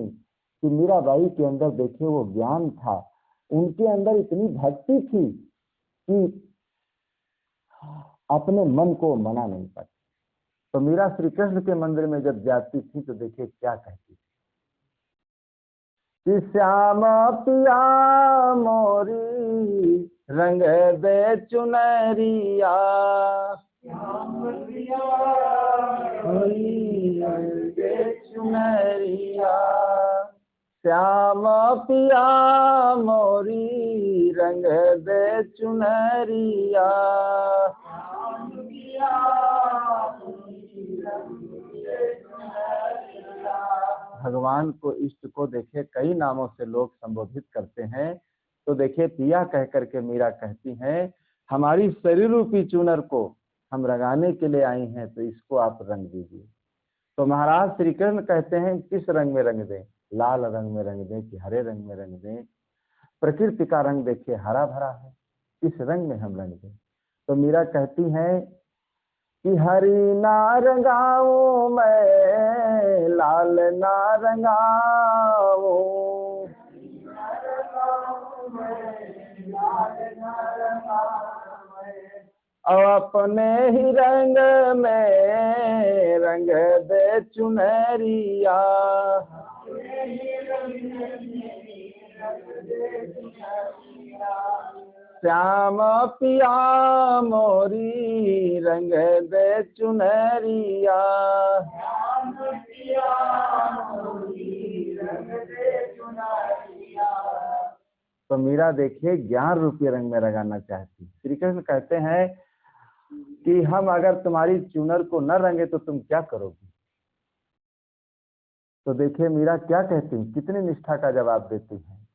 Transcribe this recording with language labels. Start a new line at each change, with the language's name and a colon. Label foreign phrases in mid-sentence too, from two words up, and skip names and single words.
Hindi: कि मीराबाई के अंदर देखिए वो ज्ञान था, उनके अंदर इतनी भक्ति थी कि अपने मन को मना नहीं पाती। तो मीरा श्री कृष्ण के मंदिर में जब जाती थी तो देखिए क्या कहती थी
Braj: कि श्याम पिया मोरी रंग दे चुनरिया, श्याम पिया मोरी रंग दे चुनरिया, श्याम पिया मोरी रंग दे चुनरिया, श्याम पिया मोरी रंग दे चुनरिया।
Hindi: भगवान को, इष्ट को देखिए कई नामों से लोग संबोधित करते हैं। तो देखिए पिया कह करके मीरा कहती हैं, हमारी शरीर रूपी चुनर को हम रंगाने के लिए आई हैं, तो इसको आप रंग दीजिए। तो महाराज श्री कृष्ण कहते हैं किस रंग में रंग दें? लाल रंग में रंग दें कि हरे रंग में रंग दें? प्रकृति का रंग देखिए हरा भरा है, इस रंग में हम रंग दें। तो मीरा कहती हैं कि
Braj: हरी ना रंगाऊं मैं, लाल ना रंगाऊं, और अपने ही रंग में रंग दे चुनरिया, श्याम पिया मोरी रंग दे चुनरिया, श्याम पिया मोरी रंग दे चुनरिया।
Hindi: तो मीरा देखिए ज्ञान रूपी रंग में रंगाना चाहती। श्री कृष्ण कहते हैं कि हम अगर तुम्हारी चुनर को न रंगे तो तुम क्या करोगी? तो देखिए मीरा क्या कहती है, कितनी निष्ठा का जवाब देती है।